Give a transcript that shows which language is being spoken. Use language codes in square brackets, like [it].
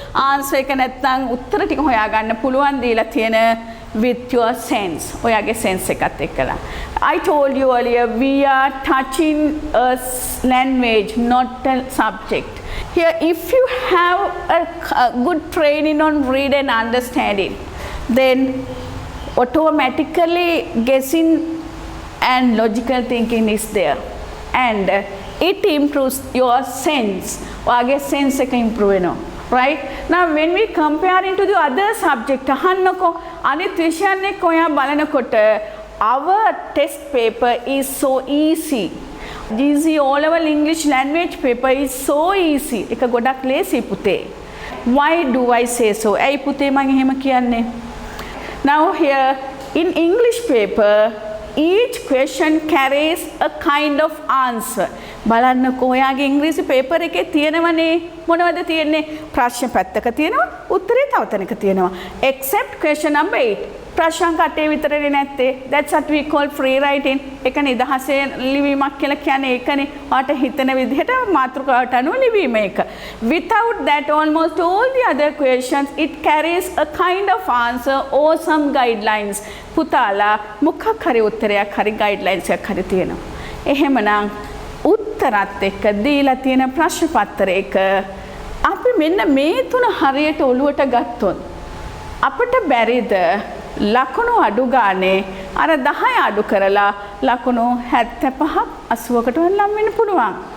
[si] Answer එක නැත්නම් උත්තර ටික හොයාගන්න පුළුවන් දීලා තියෙන [en] with your sense. [si] ඔයාගේ sense එකත් එක්කලා. [en] I told you earlier, we are touching a language, not a subject. Here, if you have a good training on read and understanding, then automatically guessing and logical thinking is there. And it improves your sense. [si] ඔයාගේ sense එක improve වෙනවා. [en] right? Now when we compare into the other subject [si] අහන්නකෝ අනිත් විෂයන් එක්ක ඔයා බලනකොට [en] our test paper is so easy. GC O level English language paper is so easy. [si] එක ගොඩක් ලේසි පුතේ. [en] Why do I say so? [si] ඇයි පුතේ මම එහෙම කියන්නේ? [en] Now here in English paper each question carries a kind of answer. [si] බලන්නකෝ ඔයාගේ ඉංග්‍රීසි පේපර් එකේ තියෙනවනේ මොනවද තියෙන්නේ? ප්‍රශ්න පැත්තක තියෙනවා, උත්තරේ තව තැනක තියෙනවා. [en] Except question number 8. [si] ප්‍රශ්න කටේ විතරනේ නැත්තේ. [en] That's what we call free writing. [si] ඒක නිදහසේ ලිවීමක් කියලා කියන්නේ ඒකනේ. ඔයාට හිතන විදිහට මාතෘකාවට අනුව ලිවීම එක. [en] Without that almost all the other questions it carries a kind of answer or some guidelines. [si] පුතාලා මොකක් හරි උත්තරයක් හරි guidelines එකක් හරි තියෙනවා. එහෙමනම් උත්තරත් එක්ක දීලා තියෙන ප්‍රශ්න පත්‍රයක අපි මෙන්න මේ තුන හරියට ඔලුවට ගත්තොත් අපිට බැරිද ලකුණු අඩු ගානේ අර 10 අඩු කරලා ලකුණු 75ක් 80කට ලම් වෙන්න පුළුවන්.